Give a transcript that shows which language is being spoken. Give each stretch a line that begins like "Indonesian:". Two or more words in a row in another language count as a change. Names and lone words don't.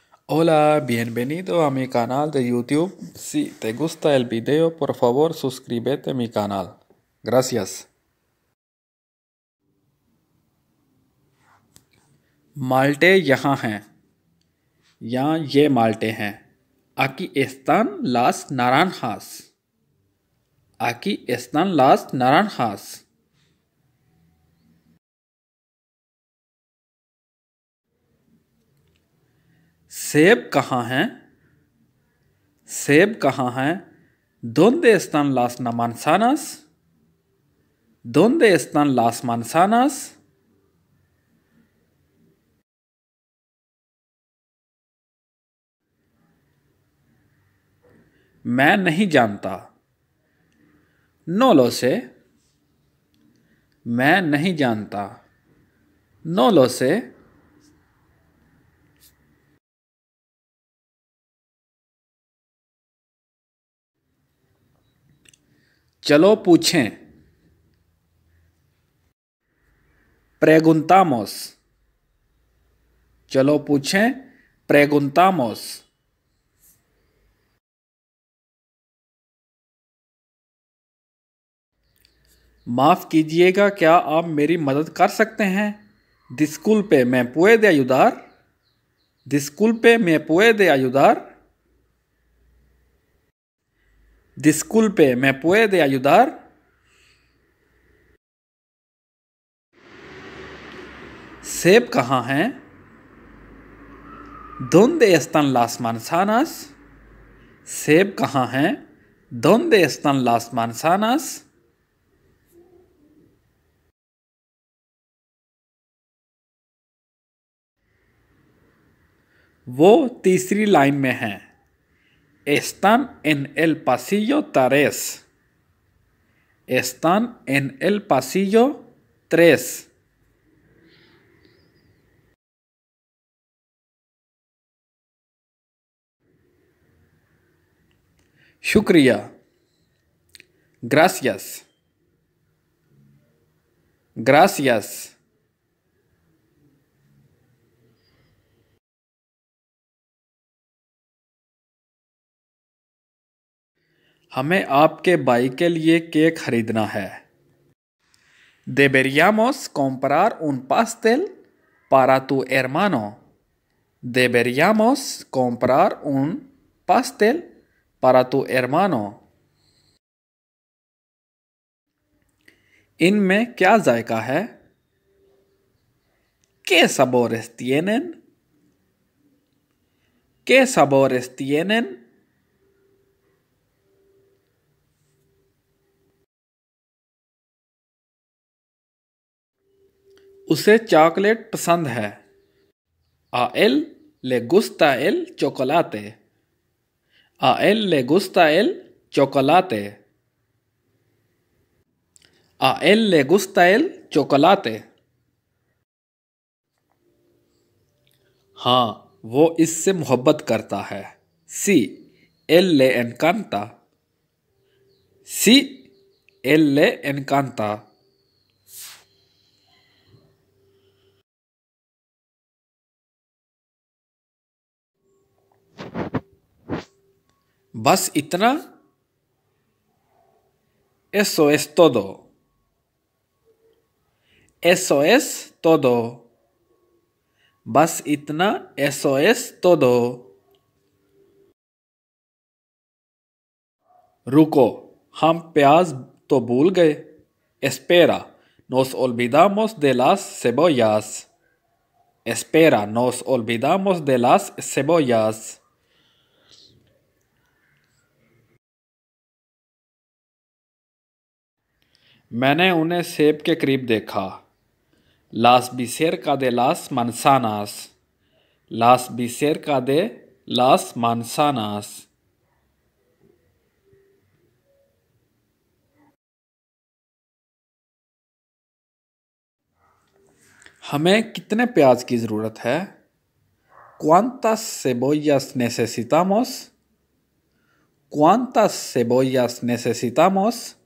Spanish: Hola, bienvenido a mi canal de YouTube. Si te gusta el video, por favor suscríbete a mi canal. Gracias.
Urdu: مالٹے یہاں ہیں. یہاں یہ مالٹے ہیں.
Spanish: Aquí están las naranjas. Aquí están las naranjas.
Urdu: سیب کہاں ہیں? سیب کہاں ہیں?
Spanish: ¿Dónde están las manzanas? ¿Dónde están las manzanas?
Urdu: میں نہیں جانتا.
Spanish: No lo sé.
Urdu: میں نہیں جانتا.
Spanish: No lo sé.
Urdu: چلو پوچھیں.
Spanish: Preguntamos.
Urdu: چلو پوچھیں. Preguntamos. معاف کیجیے گا، کیا آپ میری مدد کر سکتے ہیں?
Spanish: Disculpe, ¿me puede ayudar? Disculpe, ¿me puede ayudar? Disculpe, ¿me puede ayudar?
Urdu: سیب کہاں ہیں?
Spanish: ¿Dónde están las manzanas?
Urdu: سیب کہاں ہیں?
Spanish: ¿Dónde están las manzanas?
Urdu: وہ تیسری لائن میں ہیں.
Spanish: Están en el pasillo 3. Están en el pasillo 3.
Urdu: شکریہ.
Spanish: Gracias. Gracias.
Urdu: ہمیں آپ کے بھائی کے لیے کیک خریدنا ہے.
Spanish: Deberíamos comprar un pastel para tu hermano. Deberíamos comprar un pastel para tu hermano.
Urdu: ان میں کیا ذائقہ ہے?
Spanish: ¿Qué sabores tienen? ¿Qué sabores tienen?
Urdu: اسے چاکلیٹ پسند ہے.
Spanish: A él le gusta el chocolate. A él le gusta el chocolate. A él le gusta el chocolate.
Urdu: ہاں، وہ اس سے محبت کرتا ہے.
Spanish: Sí, él le encanta. Sí, él le encanta.
Urdu: بس اتنا.
Spanish: Eso es todo. Eso es todo.
Urdu: بس اتنا.
Spanish: Eso es todo.
Urdu: رکو، ہم پیاز تو بھول گئے.
Spanish: Espera, nos olvidamos de las cebollas. Espera, nos olvidamos de las cebollas.
Urdu: میں نے انہیں سیب کے قریب دیکھا.
Spanish: Las vi cerca de las manzanas. Las vi cerca de las manzanas.
Urdu: ہمیں کتنے پیاز کی ضرورت ہے?
Spanish: ¿Cuántas cebollas necesitamos? ¿Cuántas cebollas necesitamos?